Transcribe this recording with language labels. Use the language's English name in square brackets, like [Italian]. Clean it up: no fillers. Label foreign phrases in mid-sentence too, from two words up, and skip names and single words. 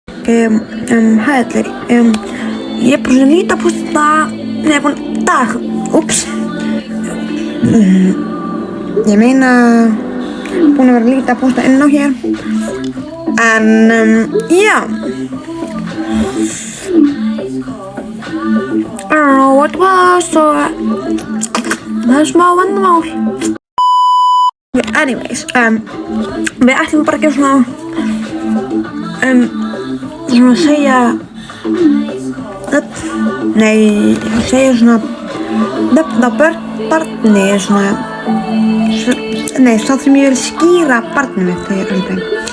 [Icelandic] Hæ allir, ég er bara svona lítið að posta, dag, úps. Ég meina, búin að vera lítið að posta inn á hér, en já. [English] I don't know what it was, so [Icelandic] það er smá vandamál. Anyways, við ætlum bara að gera svona að segja segja svona nöfn á barni svona sá sem ég vil skýra barnið mitt þegar ég er aldrei.